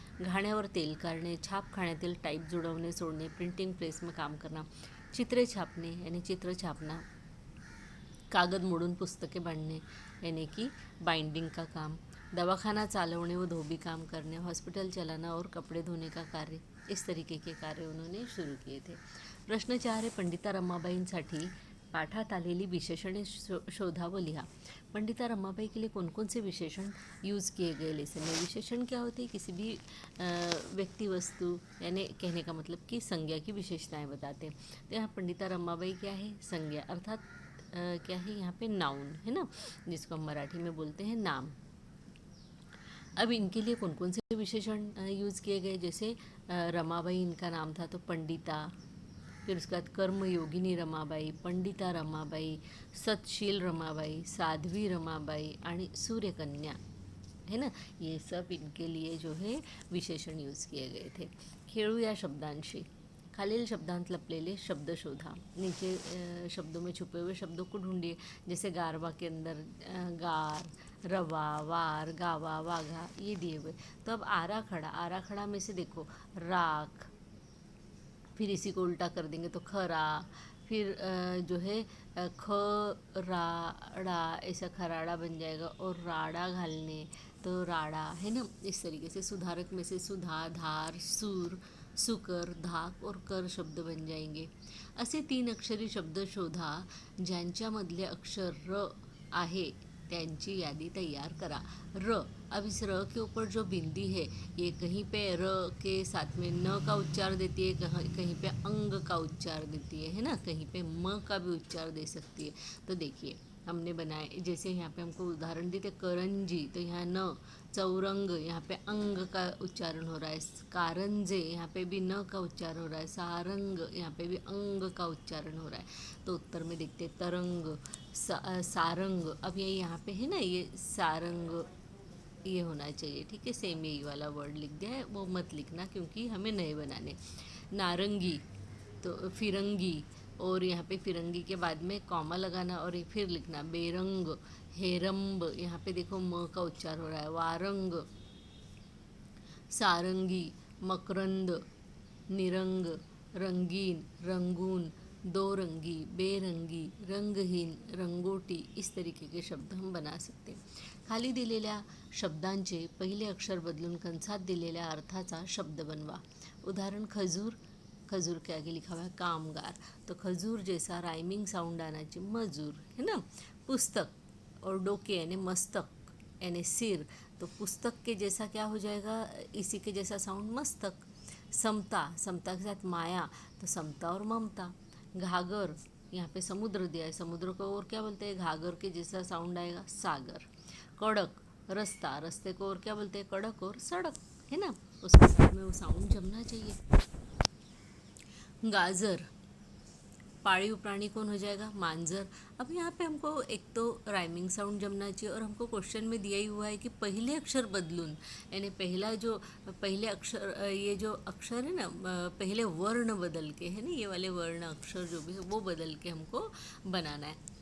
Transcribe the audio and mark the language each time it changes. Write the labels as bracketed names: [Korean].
[Marathi] घाण्यावर तेल काढणे, छाप खाण्यातील टाईप जुळवणे सोडणे, [Hindi] प्रिंटिंग प्रेस में काम करना, [Marathi] चित्रे छापणे [Hindi] यानी चित्र छापना, [Marathi] कागद मोडून पुस्तके बांधणे [Hindi] यानी कि बाइंडिंग का काम, [Marathi] दवाखाना चालवणे व धोबी काम करने, [Hindi] हॉस्पिटल चलाना और कपड़े धोने का कार्य, इस तरीके के कार्य उन्होंने शुरू किए थे। [Marathi] प्रश्न 4 है, पंडिता रमाबाईंसाठी पाठात आलेली विशेषणे शोधा व लिहा। [Hindi] पंडिता रमाबाई के लिए कौन कौन से विशेषण यूज़ किए गए लेसन में। विशेषण क्या होते हैं, किसी भी व्यक्ति वस्तु, यानी कहने का मतलब कि संज्ञा की विशेषताएं बताते हैं। तो यहाँ पंडिता रमाबाई क्या है, संज्ञा, अर्थात क्या है यहाँ पे नाउन है ना, जिसको हम मराठी में बोलते हैं नाम। अब इनके लिए कौन कौन से विशेषण यूज़ किए गए, जैसे रमाबाई इनका नाम था तो पंडिता, फिर उसके बाद कर्मयोगिनी रमाबाई, पंडिता रमाबाई, सतशील रमाबाई, साध्वी रमाबाई आणि सूर्यकन्या, है ना, ये सब इनके लिए जो है विशेषण यूज़ किए गए थे। [Marathi] खेळू या शब्दांशी, खालील शब्दांत लपलेले शब्द शोधा। [Hindi] नीचे शब्दों में छुपे हुए शब्दों को ढूंढिए, जैसे गारवा के अंदर गार, रवा, वार, गावा, वाघा, ये दिए हुए। तो अब आराखड़ा, आराखड़ा में से देखो राख, फिर इसी को उल्टा कर देंगे तो खरा, फिर जो है खराड़ा, ऐसा खराड़ा बन जाएगा, और राड़ा घालने तो राड़ा, है ना, इस तरीके से। सुधारक में से सुधा, धार, सूर, सुकर, धाक और कर शब्द बन जाएंगे। [Marathi] असे 3 अक्षरी शब्द शोधा ज्यांच्यामधले अक्षर र आहे त्यांची यादी तैयार करा। [Hindi] र, अब इस र के ऊपर जो बिंदी है ये कहीं पे र के साथ में न का उच्चार देती है, कहीं पे अंग का उच्चार देती है ना, कहीं पे म का भी उच्चार दे सकती है। तो देखिए हमने बनाए, जैसे यहाँ पे हमको उदाहरण दी थे करंजी, तो यहाँ न, चौरंग यहाँ पे अंग का उच्चारण हो रहा है, कारंजे यहाँ पे भी न का उच्चारण हो रहा है, सारंग यहाँ पे भी अंग का उच्चारण हो रहा है। तो उत्तर में देखते तरंग, सारंग। अब ये यहाँ पे है ना, ये सारंग ये होना चाहिए, ठीक है, सेम यही वाला वर्ड लिख दिया है, वो मत लिखना क्योंकि हमें नए बनाने। नारंगी तो फिरंगी, और यहाँ पे फिरंगी के बाद में कॉमा लगाना और फिर लिखना बेरंग, हेरंब यहाँ पे देखो म का उच्चार हो रहा है, वारंग, सारंगी, मकरंद, निरंग, रंगीन, रंगून, दो रंगी, बेरंगी, रंगहीन, रंगोटी, इस तरीके के शब्द हम बना सकते हैं। [Marathi] खाली दिलेल्या शब्दांचे पहिले अक्षर बदलून कंसात दिलेल्या अर्थाचा शब्द बनवा। [Hindi] उदाहरण खजूर, खजूर के आगे लिखा हुआ है कामगार, तो खजूर जैसा राइमिंग साउंड आना चाहिए मजूर, है ना। पुस्तक और डोके यानी मस्तक यानी सिर, तो पुस्तक के जैसा क्या हो जाएगा, इसी के जैसा साउंड मस्तक। समता, समता के साथ माया, तो समता और ममता। घागर, यहाँ पे समुद्र दिया है, समुद्र को और क्या बोलते हैं, घागर के जैसा साउंड आएगा सागर। कड़क, रास्ता, रास्ते को और क्या बोलते हैं, कड़क और सड़क, है ना, उसके साथ में वो साउंड जमना चाहिए। गाजर, पाळीव प्राणी कौन हो जाएगा, मांजर। अब यहाँ पे हमको एक तो राइमिंग साउंड जमना चाहिए, और हमको क्वेश्चन में दिया ही हुआ है कि पहले अक्षर बदलून, यानी पहले अक्षर, ये जो अक्षर है ना, पहले वर्ण बदल के, है ना, ये वाले वर्ण अक्षर जो भी है वो बदल के हमको बनाना है।